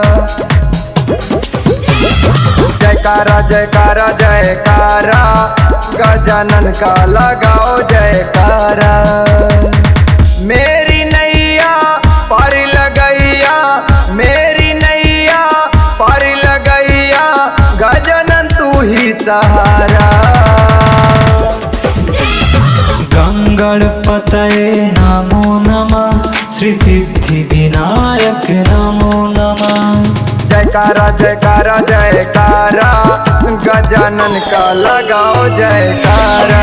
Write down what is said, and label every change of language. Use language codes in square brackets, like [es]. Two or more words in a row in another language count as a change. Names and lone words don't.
[hi] जयकारा जयकारा जयकारा गजानन का लगाओ जयकारा। मेरी नैया पार लगैया, मेरी नैया पार लगैया, गजानन तू ही सहारा। [sa] गंगणपतये नमो नमः, श्री सिद्धि विनायक नमो नमः। [hi] जयकारा जयकारा जयकारा गजानन का लगाओ जयकारा।